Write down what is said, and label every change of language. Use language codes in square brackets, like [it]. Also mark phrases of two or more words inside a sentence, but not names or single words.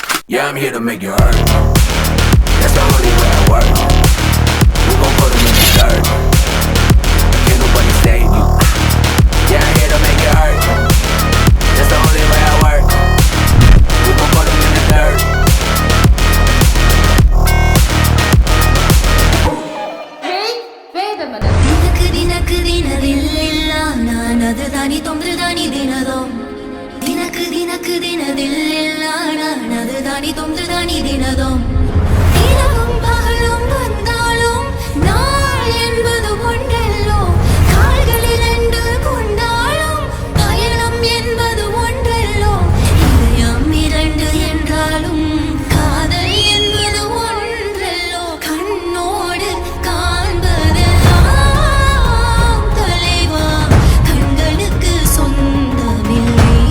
[en] Yeah, I'm here to make you hurt. That's the only way I work. We gon' put them in the dirt. Can't nobody save you. Yeah, I'm here to make you hurt. That's the only way I work. We gon' put them in the dirt. ದಿನಕ್ಕೆ ದಿನದಿಲ್ಲ ನಾನದು ದಾನಿ ತೊಂದ್ರೆ ದಾನಿ ದಿನದೋ ದಿನಕ್ಕೆ ದಿನದಿಲ್ಲ [ta] நானது தானி தொன்று தானி தினதும் இரவும் பகலும் வந்தாலும் நாள் என்பது ஒன்றல்லோ கால்களில் ரெண்டு கொண்டாலும் பயணம் என்பது ஒன்றல்லோ இதயம் இரண்டு என்றாலும் காதல் என்பது ஒன்றல்லோ கண்ணோடு காண்பதெல்லாம் தலைவா கண்களுக்கு சொந்தமில்லை